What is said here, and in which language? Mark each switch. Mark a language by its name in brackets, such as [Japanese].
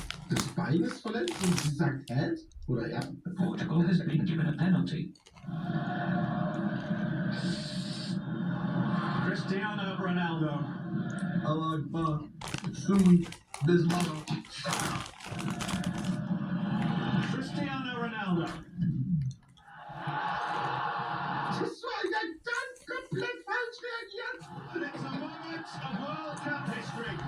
[German] Das Bein ist verletzt und sie sagt Ed? Oder ja? [English] Portugal has been given a penalty. Cristiano Ronaldo. [Arabic] Allah Akbar. Sumi. Bismillah. [English] Cristiano Ronaldo. [German] Das war ja ganz komplett falsch reagiert. [English] It's a moment of World Cup history.